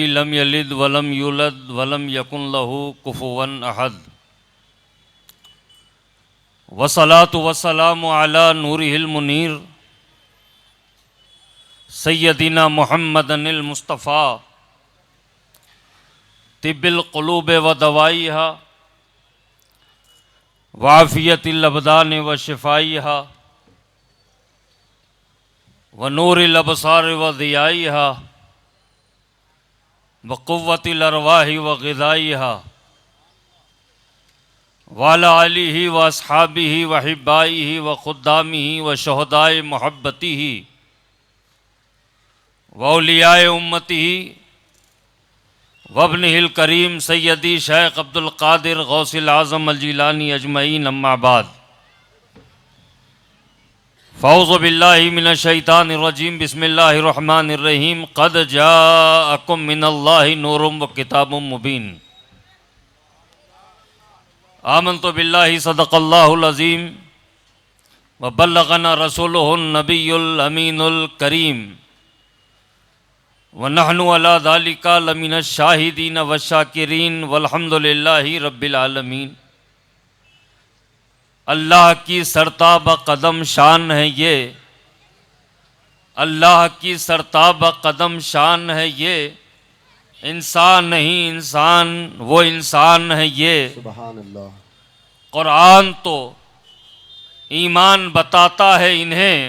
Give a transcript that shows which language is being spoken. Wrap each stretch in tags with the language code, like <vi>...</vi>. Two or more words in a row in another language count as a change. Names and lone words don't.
<ar>لم يلد ولم يولد ولم يكن له كفوا أحد. والصلاة والسلام على نوره المنير سيدنا محمد المصطفى طب القلوب ودوائها وعافية الأبدان وشفائها ونور الأبصار وضيائها وقوة الأرواح وغذائها وعلى آله وأصحابه وأحبائه وخدامه وشهداء محبته وأولياء أمته وابنه الكريم سيدي شيخ عبد القادر غوث الأعظم الجيلاني أجمعين أما بعد فأعوذ بالله من الشيطان الرجيم بسم الله الرحمن الرحيم قد جاءكم من الله نور وكتاب مبين آمنت بالله صدق الله العظيم وبلغنا رسوله النبي الأمين الكريم ونحن على ذلك لمن الشاهدين والشاكرين والحمد لله رب العالمين.</ar> <ur>اللہ کی سرتا بقدم شان ہے یہ، اللہ کی سرتا بقدم شان ہے یہ، انسان نہیں انسان وہ انسان ہے یہ.</ur> <ar>سبحان الله.</ar> <ur>قرآن تو ایمان بتاتا ہے انہیں,</ur>